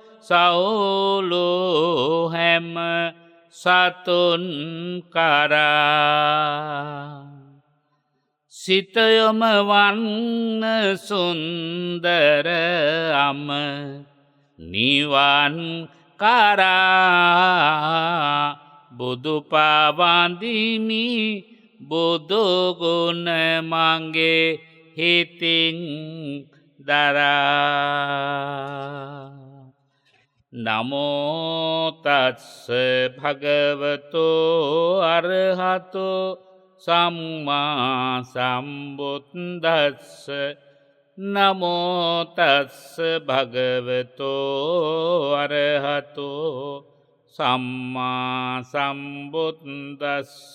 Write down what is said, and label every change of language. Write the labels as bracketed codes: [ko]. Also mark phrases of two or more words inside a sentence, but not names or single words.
[si] සවුලෝ හැම සතුන් කරා සිතයොම වන්න සුන්දර අම නිවන් කරා බුදු පවන්දිමි බුදුගුණ මගේ හිතින් දරා. [pi] නමෝ තස්ස භගවතෝ අරහතෝ සම්මා සම්බුද්දස්ස. නමෝ තස්ස භගවතෝ අරහතෝ සම්මා සම්බුද්දස්ස.